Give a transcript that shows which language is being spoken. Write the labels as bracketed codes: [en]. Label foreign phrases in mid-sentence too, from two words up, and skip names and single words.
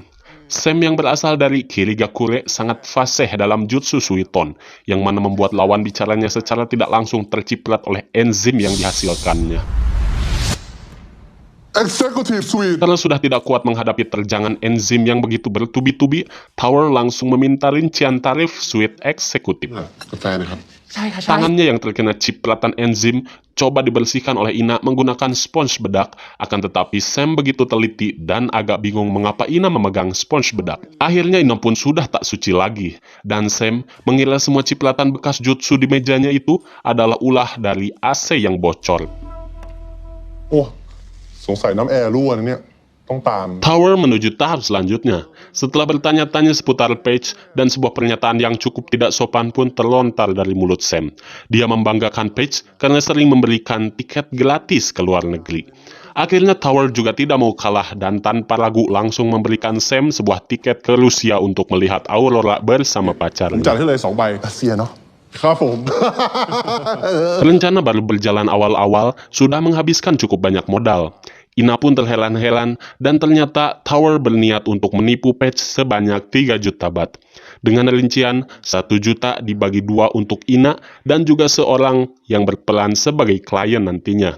[id] Sam yang berasal dari Kirigakure sangat fasih dalam jutsu Suiton, yang mana membuat lawan bicaranya secara tidak langsung terciprat oleh enzim yang dihasilkannya. [en] Executive Suite [id] Karena sudah tidak kuat menghadapi terjangan enzim yang begitu bertubi-tubi, Tower langsung meminta rincian tarif suite eksekutif. [th] กาแฟนะครับ ใช่ค่ะใช่ [id] Tangannya yang terkena cipratan enzim coba dibersihkan oleh Ina menggunakan spons bedak, akan tetapi Sam begitu teliti dan agak bingung mengapa Ina memegang spons bedak. Akhirnya Ina pun sudah tak suci lagi, dan Sam mengira semua cipratan bekas jutsu di mejanya itu adalah ulah dari AC yang bocor. [th] โอ้สงสัยน้ำแอร์รั่วนะเนี่ย ต้องตาม [id] Tower menuju tahap selanjutnya. Setelah bertanya-tanya seputar Patch dan sebuah pernyataan yang cukup tidak sopan pun terlontar dari mulut Sam. Dia membanggakan Patch karena sering memberikan tiket gratis ke luar negeri. Akhirnya Tower juga tidak mau kalah dan tanpa ragu langsung memberikan Sam sebuah tiket ke Rusia untuk melihat Aurora bersama [th] ผมจัด [id] pacarnya. [th] ให้เลย 2 ใบรัสเซียเนาะครับผม [id] Rencana baru berjalan awal-awal sudah menghabiskan cukup banyak modal. Ina pun terheran-heran dan ternyata Tower berniat untuk menipu Patch sebanyak 3 juta bat. Dengan rincian 1 juta dibagi 2 untuk Ina dan juga seorang yang berperan sebagai klien nantinya.